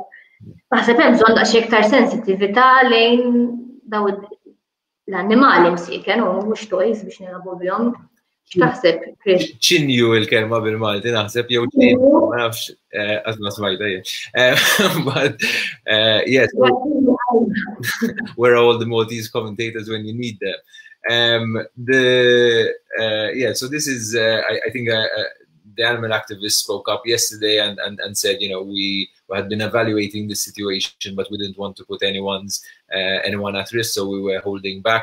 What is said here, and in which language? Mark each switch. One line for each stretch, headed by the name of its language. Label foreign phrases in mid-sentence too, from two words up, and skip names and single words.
Maltese: Naħseb hemm bżonn daqsxejn iktar sensittività lejn daw l-annimali msieken u mhux toys biex nilagħbu bihom. X'taħseb, Chris? Ċinju il-kelma bil-Malti naħseb jew ċinju, ma nafx qasma smajta jien.
English: But yes, where are all the Maltese commentators when you need them? So this is I think the animal activists spoke up yesterday and said, you know, we had been evaluating the situation, but we didn't want to put anyone at risk, so we were holding back.